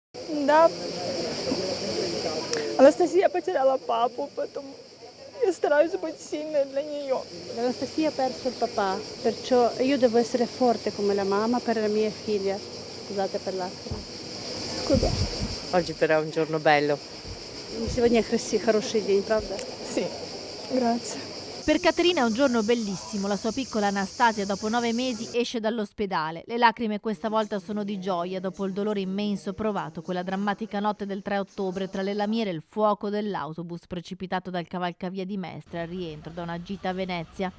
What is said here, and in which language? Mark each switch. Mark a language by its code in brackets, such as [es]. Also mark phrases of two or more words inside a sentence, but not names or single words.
[ru] Да. Анастасия потеряла папу, поэтому я стараюсь быть сильной для нее. [it] Anastasia ha perso il papà, perciò io devo essere forte come la mamma per la mia figlia. Scusate per l'attimo. Scusa. Oggi però è un giorno bello. [ru] Сегодня хороший день, правда? [it] Sì, grazie. Per Caterina è un giorno bellissimo. La sua piccola Anastasia dopo 9 mesi esce dall'ospedale. Le lacrime questa volta sono di gioia dopo il dolore immenso provato quella drammatica notte del 3 ottobre tra le lamiere e il fuoco dell'autobus precipitato dal cavalcavia di Mestre al rientro da una gita a Venezia.